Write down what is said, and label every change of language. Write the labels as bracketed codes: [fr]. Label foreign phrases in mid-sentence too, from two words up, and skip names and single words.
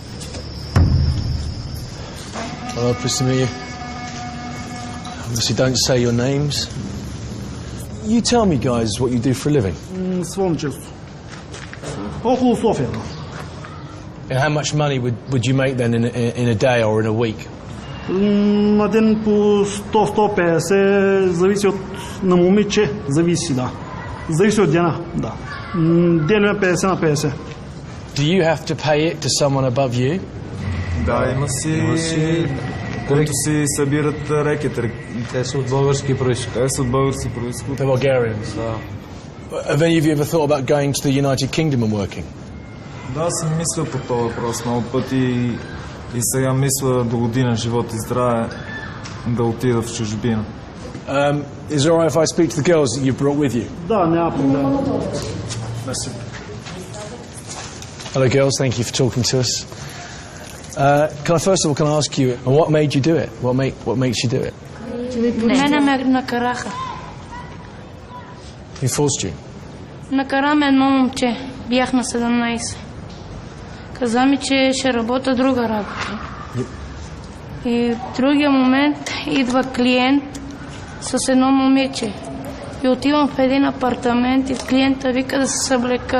[en] Hello, pleased to meet you. Obviously, don't say your names. You tell me, guys, what you do for a living. And how much money would you make then in a day or in a week? [bg] На ден по 100-150, зависи на момиче, зависи, да. Зависи от дена, да. Делим 50 на 50. [en] Do you have to pay it to someone above you? [bg] Да, има си... които си събират рекет. Те са от български происход. [en] They're Bulgarians? [bg] Да. [en] Have any of you ever thought about going to the United Kingdom and working? [bg] Да, съм мисля по този въпрос много пъти и сега мисля до година живот и здраве да отида в чужбина. [en] Is it alright if I speak to the girls that you brought with you? [bg] Да, няма проблем. [en] Hello girls, thank you for talking to us. Can I ask you, what made you do it? What makes you do it? [bg] Мене ме накараха. [en] Who forced you? [bg] Накара ме едно момче. Бях на 17. Каза ми, че ще работя друга работа. И в другия момент идва клиент с едно момиче. И отивам в един апартамент и клиента вика да се съблека.